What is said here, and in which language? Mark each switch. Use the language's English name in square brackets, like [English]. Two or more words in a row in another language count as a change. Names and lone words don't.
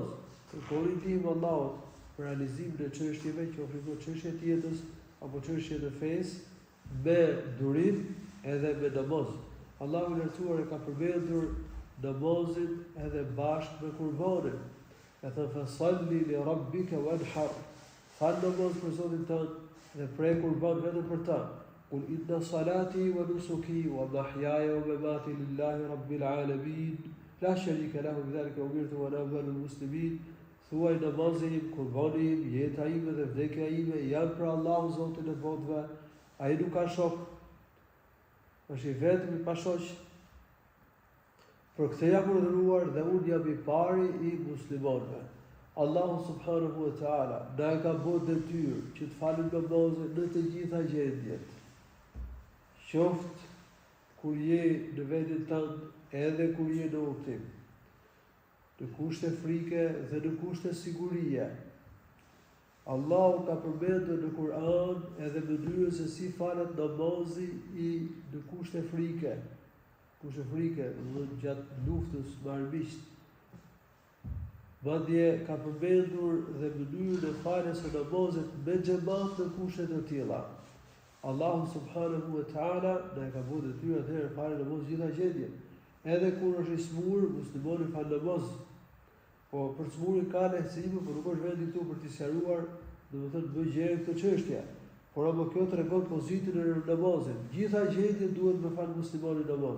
[Albanian] Kërkoni ndihmë Allahut për realizimin e çështjeve, qofshin çështje të jetës apo çështje të fesë, me durim edhe me namaz. Allahu i lartësuar e ka përmendur namazin edhe bashkë me kurbanin. Ka thënë: [Arabic] "فصل لربك وانحر." [Albanian] Fal namaz për Zotin tënd dhe prej kurban vetëm për ta. [Arabic] "قل إن صلاتي ونسكي ومحياي ومماتي لله رب العالمين لا شريك له وبذلك أمرت وأنا أول المسلمين." [Albanian] Thuaj namazin im, kurbani im, jeta ime dhe vdekja ime janë për Allahun Zotin e botëve. Ai nuk ka shok, është i vetëm i pashoq. Për këtë jam urdhëruar dhe unë jam i pari i muslimanëve. Allahu [Arabic] سبحانه وتعالى [Albanian] na e ka bërë detyrë që të falim namazin në të gjitha gjendjet. Qoftë kur je në vendin tënd, edhe kur je në udhtim, në kushte frike dhe në kushte sigurie. Allahu ka përmendur në Kur'an edhe mënyrën se si falet namazi në kushte frike. Kushte frike, do gjatë luftës me armiqt. Madje ka përmendur dhe mënyrën e faljes së namazit me xhamat në kushte të tilla. Allahu [Arabic] سبحانه وتعالى [Albanian] na ka bërë detyrë atëherë falë namaz gjitha gjendje. Edhe kur është i smur, muslimani fal namaz. Po për smurin ka lehtësime, por nuk është vendi këtu për t'i sqaruar, domethënë bëj gjë këtë çështje. Por apo kjo tregon pozitën e namazit. Gjitha gjendjet duhet të fal muslimani namaz.